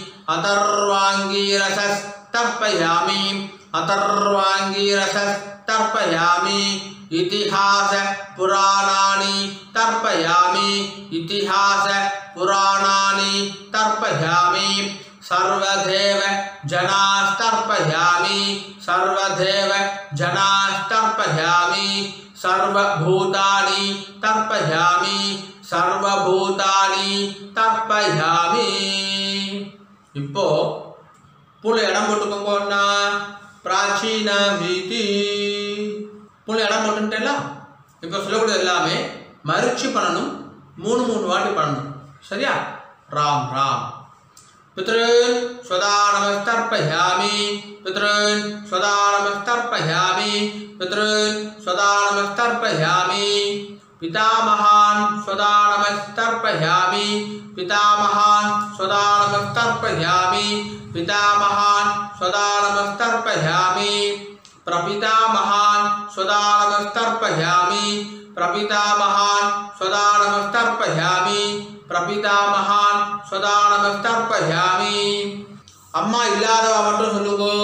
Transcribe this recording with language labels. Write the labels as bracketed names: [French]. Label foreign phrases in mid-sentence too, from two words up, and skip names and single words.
[Sanskrit] अथर्वाङ्गीरसस् तर्पयामि अथर्वाङ्गीरसस् तर्पयामि इतिहास पुराणानि तर्पयामि इतिहास पुराणानि तर्पयामि सर्वदेव जनास्तर्पयामि सर्वदेव जनास्तर्पयामि सर्वभूतानि तर्पयामि सर्वभूतानि तर्पयामि [Tamil] இப்போ புள்ள இடம் போட்டுக்கோங்க பிராச்சீன வீதி புள்ள இடம் போட்டுட்டேல இப்போ சொல்லக்கூடிய எல்லாமே மறுச்சி பண்ணணும் மூணு வாட்டி பண்ணணும் சரியா ராம் [Sanskrit] ராம் पितॄन् स्वदा नमस्तर्पयामि पितॄन् स्वदा नमस्तर्पयामि पितॄन् स्वदा नमस्तर्पयामि पितामहान् स्वदा नमस्तर्पयामि पितामहान् स्वदा नमस्तर्पयामि पितामहान् स्वदा नमस्तर्पयामि प्रपितामहान् स्वदा नमस्तर्पयामि प्रपितामहान् स्वदा नमस्तर्पयामि प्रपितामहान् स्वदा नमस्तर्पयामि [Tamil] அம்மா இல்லாதவ மட்டும் சொல்லுங்கோ